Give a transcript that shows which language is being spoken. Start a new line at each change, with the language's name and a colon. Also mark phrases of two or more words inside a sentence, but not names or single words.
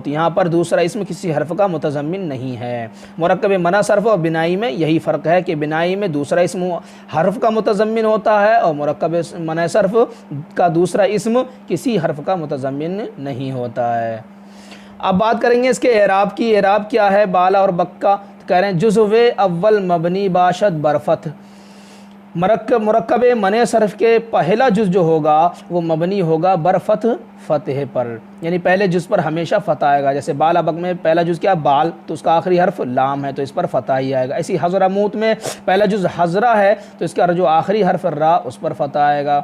Urdu: تو یہاں پر دوسرا اسم کسی حرف کا متضمن نہیں ہے۔ مرکب منع صرف اور بنائی میں یہی فرق ہے کہ بنائی میں دوسرا اسم حرف کا متضمن ہوتا ہے اور مرکب منع صرف کا دوسرا اسم کسی حرف کا متضمن نہیں ہوتا ہے۔ اب بات کریں گے اس کے اعراب کی۔ اعراب کیا ہے بالا اور بک کا؟ کہہ رہے ہیں
Persian: جزو اول مبنی باشد برفت۔
Urdu: مرکب منع صرف کے پہلا جز جو ہوگا وہ مبنی ہوگا برفت، فتح پر، یعنی پہلے جز پر ہمیشہ فتح آئے گا۔ جیسے بالا بک میں پہلا جز کیا؟ بال، تو اس کا آخری حرف لام ہے تو اس پر فتح ہی آئے گا۔ اسی حضرموت میں پہلا جز حضرہ ہے تو اس کا جو آخری حرف را، اس پر فتح آئے گا۔